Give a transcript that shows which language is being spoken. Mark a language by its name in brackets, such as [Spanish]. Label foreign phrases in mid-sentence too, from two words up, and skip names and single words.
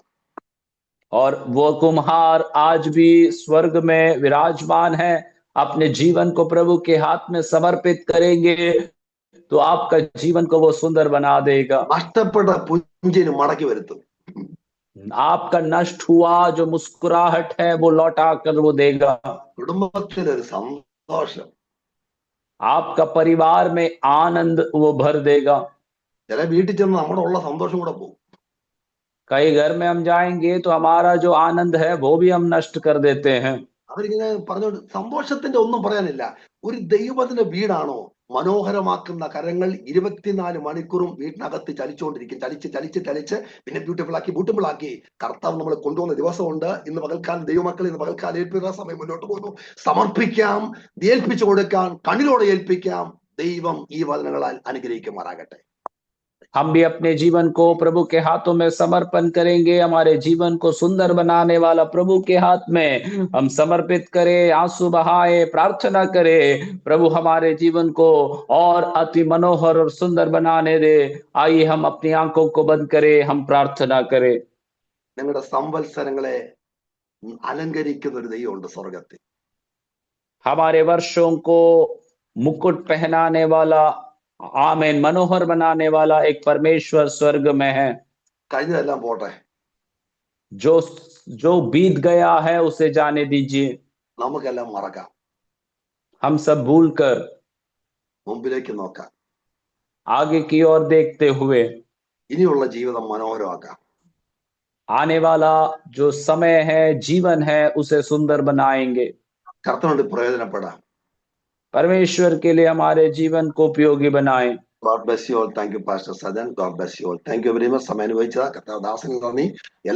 [Hindi] और वो कुम्हार आज भी स्वर्ग में विराजमान है। अपने जीवन को प्रभु के हाथ में समर्पित करेंगे तो आपका जीवन को वो सुंदर बना देगा। [Malayalam] നഷ്ടപ്പെട്ട പുഞ്ചിന് മടക്കി വരുത്തും. [Hindi] आपका नष्ट हुआ जो मुस्कुराहट है वो लौटा कर वो देगा। [Malayalam] കുടുംബത്തിലൊരു സന്തോഷം, [Hindi] आपका परिवार में आनंद वो भर देगा। [Malayalam] ചില വീട്ടിൽ ചെന്ന് നമ്മുടെ ഉള്ള സന്തോഷം കൂടെ പോകും. [Hindi] कई घर में हम जाएंगे तो हमारा जो आनंद है वो भी हम नष्ट कर देते हैं। [Malayalam] അവരിങ്ങനെ പറഞ്ഞോണ്ട് സന്തോഷത്തിന്റെ ഒന്നും പറയാനില്ല. ഒരു ദൈവത്തിന്റെ വീടാണോ മനോഹരമാക്കുന്ന കരങ്ങൾ 24 മണിക്കൂറും വീട്ടിനകത്ത് ചലിച്ചുകൊണ്ടിരിക്കും. ചലിച്ച് പിന്നെ ബ്യൂട്ടിഫുൾ ആക്കി കർത്താവ് നമ്മൾ കൊണ്ടുവന്ന ദിവസമുണ്ട്. ഇന്ന് പകൽക്കാലം ദൈവമക്കൾ ഇന്ന് പകൽക്കാലം ഏൽപ്പിക്കുന്ന സമയം മുന്നോട്ട് പോകുന്നു. സമർപ്പിക്കാം, ഏൽപ്പിച്ചു കൊടുക്കാം, കണ്ണിലോടെ ഏൽപ്പിക്കാം. ദൈവം ഈ വചനങ്ങളാൽ അനുഗ്രഹിക്കുമാറാകട്ടെ. [Hindi] हम भी अपने जीवन को प्रभु के हाथों में समर्पण करेंगे। हमारे जीवन को सुंदर बनाने वाला प्रभु के हाथ में हम समर्पित करें, आंसू बहाए, प्रार्थना करें, प्रभु हमारे जीवन को और अति मनोहर और सुंदर बनाने दे। आइए हम अपनी आंखों को बंद करें, हम प्रार्थना करें। [Malayalam] നിങ്ങളുടെ സംവത്സരങ്ങളെ അലങ്കരിക്കുന്ന ഒരു ദൈവമുണ്ട് സ്വർഗത്തിൽ. [Hindi] हमारे वर्षों को मुकुट पहनाने वाला, आमीन, मनोहर बनाने वाला एक परमेश्वर स्वर्ग में है। [Malayalam] കഴിഞ്ഞതെല്ലാം പോട്ടെ, [Hindi] जो बीत गया है उसे जाने दीजिए। [Malayalam] നമുക്കെല്ലാം മറക്കാം, [Hindi] हम सब भूलकर [Malayalam] മുമ്പിലേക്ക് നോക്കാം, [Hindi] आगे की ओर देखते हुए [Malayalam] ഇനിയുള്ള ജീവിതം മനോഹരമാക്കാം. [Hindi] आने वाला जो समय है, जीवन है, उसे सुंदर बनाएंगे। [Malayalam] കർത്തനോട് പ്രയോജനപ്പെടാം. [Hindi] परमेश्वर के लिए हमारे जीवन को उपयोगी बनाएं। [English] God bless you all. Thank you, Pastor Sajan. God bless you all. Thank you very much. [Malayalam] സമയം അനുഭവിച്ചത് കർത്താവ് ദാസന് നന്ദി.